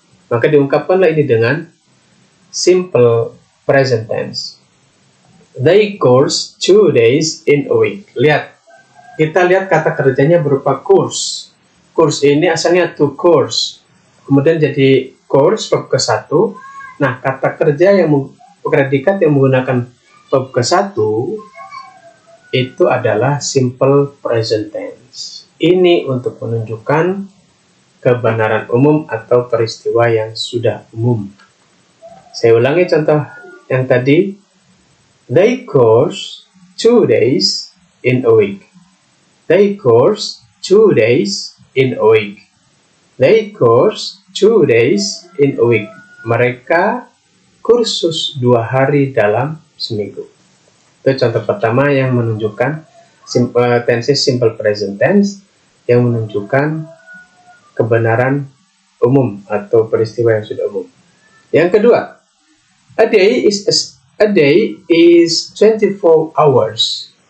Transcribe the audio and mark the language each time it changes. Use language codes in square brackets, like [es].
[id] Maka diungkapkanlah ini dengan simple present tense. [en] They course 2 days in a week. [id] Lihat, kita lihat kata kerjanya berupa course. Course ini asalnya to course, kemudian jadi course verb ke-1. Nah, kata kerja yang predikat yang menggunakan verb ke-1 itu adalah simple present tense. Ini untuk menunjukkan kebenaran umum atau peristiwa yang sudah umum. Saya ulangi contoh yang tadi. [en] They course 2 days in a week. They course 2 days in a week. They course 2 days in a week. [id] Mereka kursus 2 hari dalam seminggu. Itu contoh pertama yang menunjukkan simple present tense yang menunjukkan kebenaran umum atau peristiwa yang sudah umum. Yang kedua, [en] a day is 24 hours.